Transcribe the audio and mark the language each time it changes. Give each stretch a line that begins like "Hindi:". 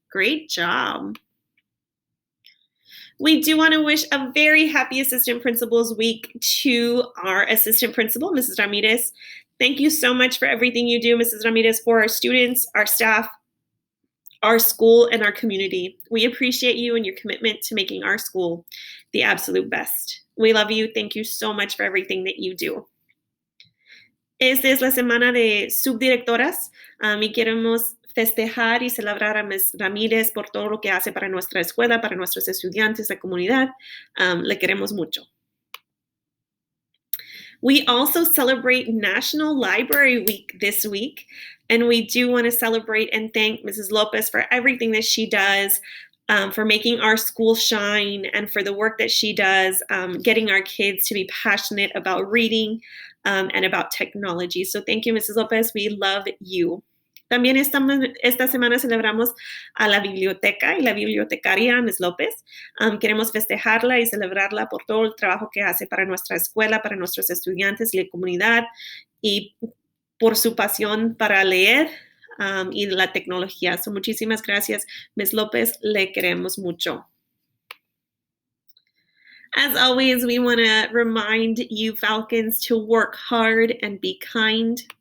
English: Great job. We do want to wish a very happy Assistant Principals Week to our Assistant Principal, Mrs. Ramirez. Thank you so much for everything you do, Mrs. Ramirez, for our students, our staff, our school, and our community. We appreciate you and your commitment to making our school the absolute best. We love you. Thank you so much for everything that you do.
Spanish: Esta es la semana de subdirectoras y queremos festejar y celebrar a Ms. Ramírez por todo lo que hace para nuestra escuela, para nuestros estudiantes, la comunidad. Le queremos mucho.
English: We also celebrate National Library Week this week, and we do want to celebrate and thank Mrs. Lopez for everything that she does, for making our school shine, and for the work that she does, getting our kids to be passionate about reading and about technology. So thank you, Mrs. Lopez. We love you.
Spanish: También esta semana celebramos a la biblioteca y la bibliotecaria, Ms. López. Queremos festejarla y celebrarla por todo el trabajo que hace para nuestra escuela, para nuestros estudiantes y la comunidad, y por su pasión para leer y la tecnología. So, muchísimas gracias, Ms. López. Le queremos mucho.
English: As always, we want to remind you, Falcons, to work hard and be kind.